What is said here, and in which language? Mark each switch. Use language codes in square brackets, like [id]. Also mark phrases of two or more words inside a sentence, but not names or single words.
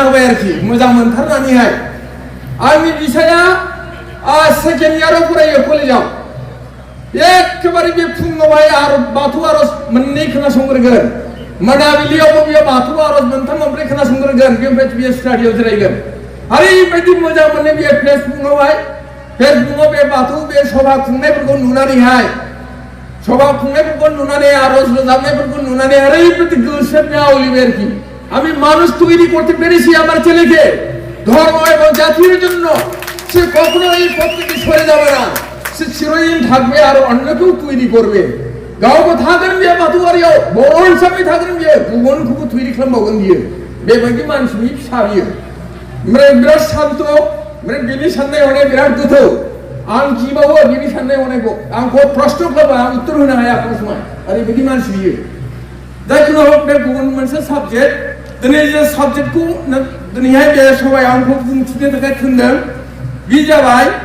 [brx] होबाय आरोखि मोजां मोनथारनानैहाय आंनि बिसाया सेकेन्ड इयाराव फरायो कलेजाव एखेबारे बे फुङावहाय बाथौ आरज मोननै खोनासंग्रोगोन मोनाबिलियावबो बियो बाथौ आरज मोनथाम मोनब्रै खोनासंग्रोगोन बेनिफ्राय बियो स्टाडियाव जिरायगोन ओरैबायदि मोजां मोनो बियो फेसबुकआव बे बाथौ बे सभा खुंनायफोरखौ नुनानैहाय आरज रोजाबनायफोरखौ नुनानै ओरैबायदि गोसो में [bn] आवलिবে আর কি আমি মানুষ তৈরি করতে পেরেছি আমার ছেলেকে ধর্ম এবং জাতির জন্য সে কখনো এই পথ থেকে সরে যাবে না সে চিরদিন থাকবে আর অন্যকেও তৈরি করবে [brx] गावबो थागोन बियो बाथौआरियाव बर' हिसाबै थागोन बियो गुबुनखौबो तैरि खालामबावगोन बियो बेबायदि मानसिनि फिसा बियो ओमफ्राय बिराद शान्त ओमफ्राय बिनि साननाय हनाया बिराद गोथौ आं गिबावो बिनि साननाय हनायखौ आंखौ प्रश्न खालामो आं उत्तर होनो हाया एखमबा समाव ओरैबायदि मानसि बियो जायखुनु हक बे गुबुन मोनसे साबजेक्ट दिनै जे साबजेक्टखौ दिनैहाय बे सभायाव आंखौ बुंथिनो थाखाय थिनदों बे जाबाय